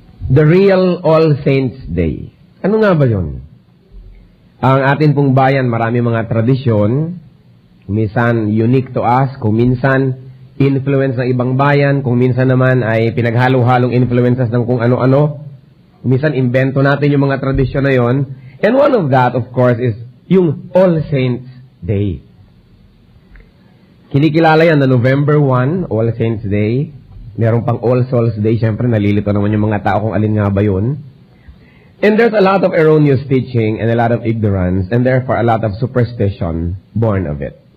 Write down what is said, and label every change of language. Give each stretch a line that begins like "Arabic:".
English: The Real All Saints Day.
Filipino: Ano nga ba yun? Ang atin pong bayan, marami mga tradisyon, minsan unique to us, kung minsan influence ng ibang bayan, kung minsan naman ay pinaghalo-halong influences ng kung ano-ano. Minsan invento natin yung mga tradisyon na yon.
English: And one of that, of course, is yung All Saints Day.
Filipino: Kinikilala yan na November 1, All Saints Day. Meron pang All Souls Day. Siyempre, nalilito naman yung mga tao kung alin nga ba yun.
English: And there's a lot of erroneous teaching and a lot of ignorance and therefore a lot of superstition born of it.